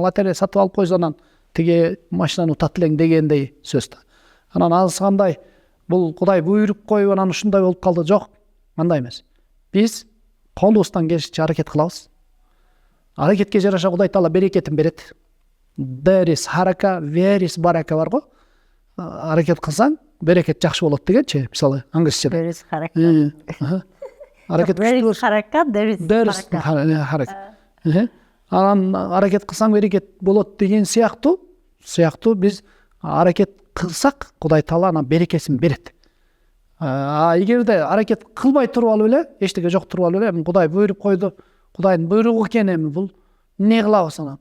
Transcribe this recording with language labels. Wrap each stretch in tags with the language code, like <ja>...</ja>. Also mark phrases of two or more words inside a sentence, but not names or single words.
<ky>Лотерея сатып алып койсо анан тиги машинаны утат элең дегендей сөз да. Анан азыр кандай бул Кудай буйруп коюп анан ушундай болуп калды. Жок, андай эмес. Биз колубуздан келишинче аракет кылабыз. Аракетке жараша Кудай Таала берекетин берет.</ky> <en>There is харака, there is барака</en> <ky>бар го. Аракет кылсаң, берекет жакшы болот дегенчи, мисалы англисчеде.</ky> <en>There is харакат.</en> <ky>Аракет</ky> <en>There is харакат, there is харакат.</en> <ky>Анан аракет кылсаң берекет болот деген сыяктуу биз аракет кылсак Кудай Таала анан берекесин берет. Эгерде аракет кылбай туруп алып эле, эчтеке жок туруп алып эле, Кудай буйруп койду, Кудайдын буйругу экен эми бул эмне кылабыз анан?</ky>